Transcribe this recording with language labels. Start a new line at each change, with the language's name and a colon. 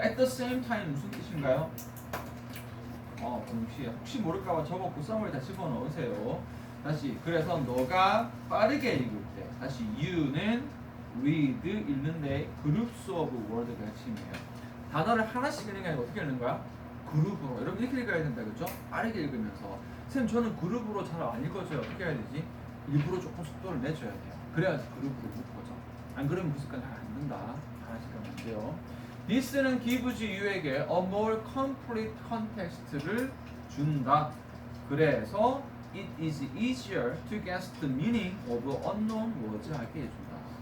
Korean: at the same time 무슨 뜻인가요? 동시에. 혹시 모를까봐 적었고 썸을 다 집어넣으세요. 다시. 그래서 너가 빠르게 읽을 때 다시
English: you는 read
Korean: 읽는데
English: groups of word
Korean: 가 핵심이에요. 단어를 하나씩 읽는 게 아니라 어떻게 읽는 거야? 그룹으로. 여러분 이렇게 읽어야 된다, 그렇죠? 빠르게 읽으면서. 선생님 저는 그룹으로 잘 안 읽어져요. 어떻게 해야 되지? 일부러 조금 속도를 내줘야 돼요. 그래야지 그룹으로 묶어져. 안 그러면 그 습관 잘 안 된다. 하나씩 하면 안 돼요.
English: This는 gives you에게 a more complete context를
Korean: 준다. 그래서
English: it is easier to guess the meaning of unknown words
Korean: 하게 해준다.